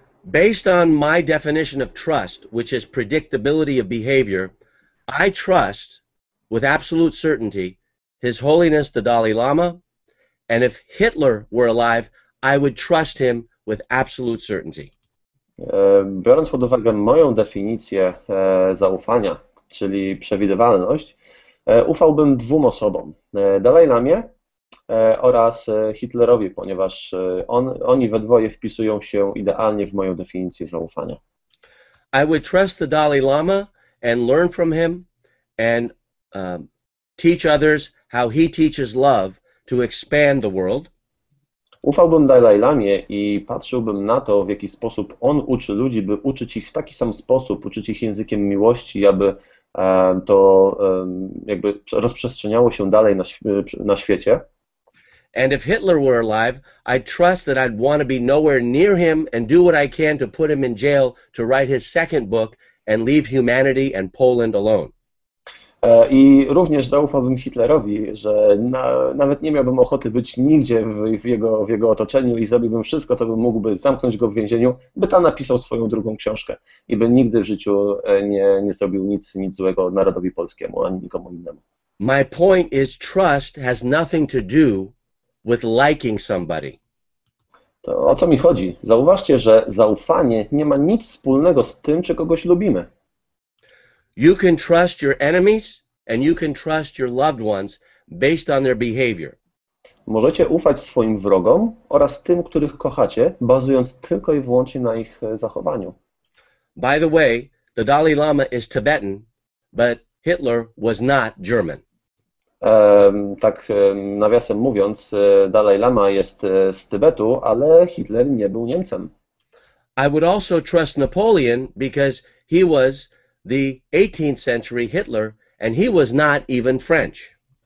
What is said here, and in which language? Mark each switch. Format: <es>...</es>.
<en>Based on my definition of trust, which is predictability of behavior, I trust with absolute certainty His Holiness the Dalai Lama, and if Hitler were alive, I would trust him with absolute certainty.</en> <pl>Biorąc pod uwagę moją definicję zaufania, czyli przewidywalność, ufałbym dwóm osobom, Dalai Lamie oraz Hitlerowi, ponieważ oni we dwoje wpisują się idealnie w moją definicję zaufania.</pl> <en>I would trust the Dalai Lama and learn from him and teach others how he teaches love to expand the world.</en> <pl>Ufałbym Dalai Lamie i patrzyłbym na to, w jaki sposób on uczy ludzi, by uczyć ich w taki sam sposób, uczyć ich językiem miłości, aby to jakby rozprzestrzeniało się dalej na świecie.</pl> <en>And if Hitler were alive, I trust that I'd want to be nowhere near him and do what I can to put him in jail to write his second book and leave humanity and Poland alone.</en> <pl>I również zaufałbym Hitlerowi, że nawet nie miałbym ochoty być nigdzie w jego otoczeniu i zrobiłbym wszystko, co bym mógł, by zamknąć go w więzieniu, by tam napisał swoją drugą książkę i by nigdy w życiu nie zrobił nic złego narodowi polskiemu ani nikomu innemu.</pl> <en>My point is trust has nothing to do with liking somebody.</en> <pl>To o co mi chodzi? Zauważcie, że zaufanie nie ma nic wspólnego z tym, czy kogoś lubimy.</pl> <en>You can trust your enemies and you can trust your loved ones based on their behavior.</en> <pl>Możecie ufać swoim wrogom oraz tym, których kochacie, bazując tylko i wyłącznie na ich zachowaniu.</pl> <en>By the way, the Dalai Lama is Tibetan, but Hitler was not German.</en> <pl>Tak nawiasem mówiąc, Dalaj Lama jest z Tybetu, ale Hitler nie był Niemcem.</pl> <en>I would also trust Napoleon because he was the 18th century Hitler and he was not even French.</en>